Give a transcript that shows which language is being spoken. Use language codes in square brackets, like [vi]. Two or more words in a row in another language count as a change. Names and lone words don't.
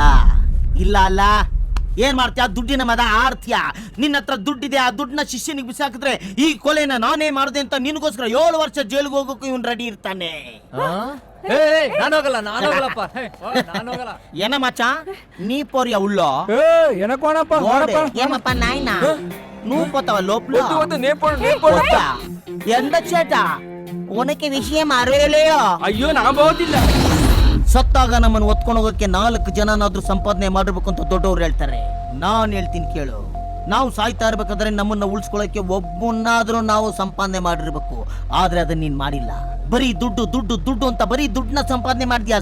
[kn] ಇಲ್ಲ ಅಲ್ಲ, ಏನ್ ಮಾಡ್ತೀಯ? ದುಡ್ಡಿನ ಮದ ಆಡ್ತೀಯಾ? ನಿನ್ನ ಹತ್ರ ದುಡ್ಡಿದೆ, ಆ ದುಡ್ಡನ್ನ ಶಿಷ್ಯನಿಗೆ ಬಿಸಾಕಿದ್ರೆ ಈ ಕೊಲೆನ ನಾನೇ ಮಾಡಿದೆ ಅಂತ ನಿನಗೋಸ್ಕರ 7 ವರ್ಷ ಜೈಲಿಗೆ ಹೋಗೋಕು ಇವನ್ ರೆಡಿ ಇರ್ತಾನೆ. ನಾನೋಗಲ್ಲಪ್ಪ. [ta] என்ன மச்சா, நீ போறியா உள்ளோ [te] ఏమప్పా నాయనా, నువ్వు పోతావా లోపల? [ta] எந்த சேட்ட உனக்கு விஷயம் அறியலையோ? [kn] ಅಯ್ಯೋ, ನಾ ಬೋದಿಲ್ಲ. ಸತ್ತಾಗ ನಮ್ಮನ್ನು ಒತ್ಕೊಂಡು ಹೋಗಕ್ಕೆ 4 ಜನನಾದ್ರೂ ಸಂಪಾದನೆ ಮಾಡಿರ್ಬೇಕು ಅಂತ ದೊಡ್ಡವ್ರು ಹೇಳ್ತಾರೆ. ನಾನ್ ಹೇಳ್ತೀನಿ ಕೇಳು, ನಾವು ಸಾಯ್ತಾ ಇರ್ಬೇಕಾದ್ರೆ ನಮ್ಮನ್ನ ಉಳಿಸ್ಕೊಳ್ಳೋಕೆ ಒಬ್ಬನಾದ್ರೂ ನಾವು ಸಂಪಾದನೆ ಮಾಡಿರ್ಬೇಕು. ಆದ್ರೆ ಅದನ್ನ ನೀನ್ ಮಾಡಿಲ್ಲ. ಬರೀ ದುಡ್ಡು ದುಡ್ಡು ದುಡ್ಡು ಅಂತ ಬರೀ ದುಡ್ಡನ್ನ ಸಂಪಾದನೆ ಮಾಡ್ತೀಯಾ.